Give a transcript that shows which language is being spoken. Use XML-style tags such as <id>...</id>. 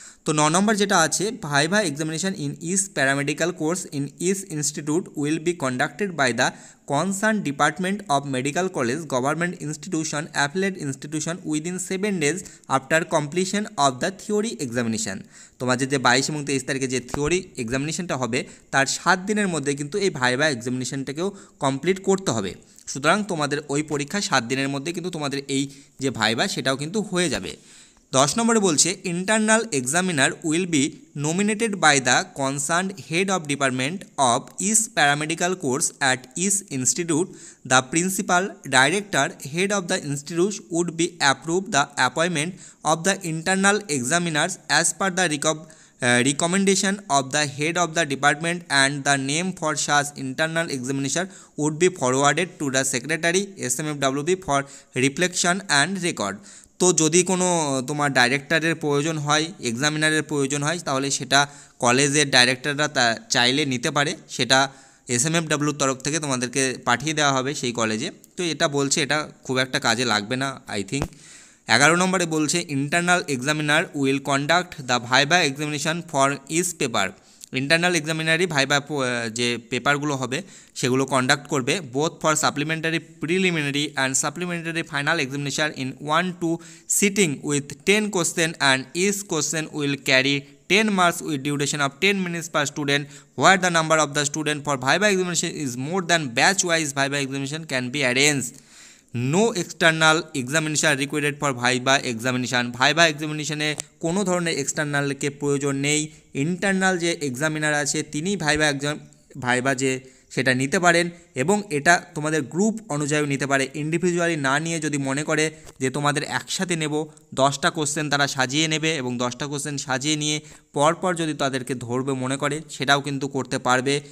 <bn>তো 9 নম্বর যেটা আছে,</bn> <en>Viva examination in each paramedical course in each institute will be conducted by the concern department of medical college government institution affiliate institution within 7 days after completion of the theory examination.</en> <bn>তোমাদের যে 22 এবং 23 তারিখে যে theory এক্সামিনেশনটা হবে তার 7 দিনের মধ্যে কিন্তু এই ভাইভা এক্সামিনেশনটাকেও কমপ্লিট করতে হবে। সুতরাং তোমাদের ওই পরীক্ষা 7 দিনের মধ্যে কিন্তু তোমাদের এই যে ভাইভা সেটাও কিন্তু হয়ে যাবে। 10 নম্বরে বলছে</bn> <en>Internal examiner will be nominated by the concerned head of department of each paramedical course at each institute. The principal, director, head of the institute would be approve the appointment of the internal examiners as per the recommendation of the head of the department, and the name for such internal examination would be forwarded to the secretary SMFWB for reflection and record.</en> <bn>তো যদি কোনো তোমার ডাইরেক্টরের প্রয়োজন হয়, এক্সামিনারের প্রয়োজন হয়, তাহলে সেটা কলেজের ডাইরেক্টররা চাইলে নিতে পারে। সেটা SMFWর তরফ থেকে তোমাদেরকে পাঠিয়ে দেওয়া হবে সেই কলেজে। তো এটা বলছে এটা খুব একটা কাজে লাগবে না আই থিঙ্ক। 11 নম্বরে বলছে</bn> <en>Internal examiner will conduct the viva examination for each paper.</en> <bn>Internal এক্সামিনারই viva যে পেপারগুলো হবে সেগুলো কন্ডাক্ট করবে</bn> <en>Both for supplementary preliminary and supplementary final examination in 1-2 sitting with 10 question and each question will carry 10 marks with duration of 10 minutes per student, where the number of the student for viva examination is more than batch wise viva examination can be arranged. No external examination required for viva examination.</en> <bn>viva examination-এ কোনো ধরনের এক্সটার্নালকে প্রয়োজন নেই। Internal যে examiner আছে তিনি viva যে সেটা নিতে পারেন এবং এটা তোমাদের গ্রুপ অনুযায়ী নিতে পারে, ইন্ডিভিজুয়ালি না নিয়ে যদি মনে করে যে তোমাদের একসাথে নেব 10টা কোশ্চেন তারা সাজিয়ে নেবে এবং 10টা কোশ্চেন সাজিয়ে নিয়ে পরপর যদি তাদেরকে ধরবে মনে করে সেটাও কিন্তু করতে পারবে।</bn>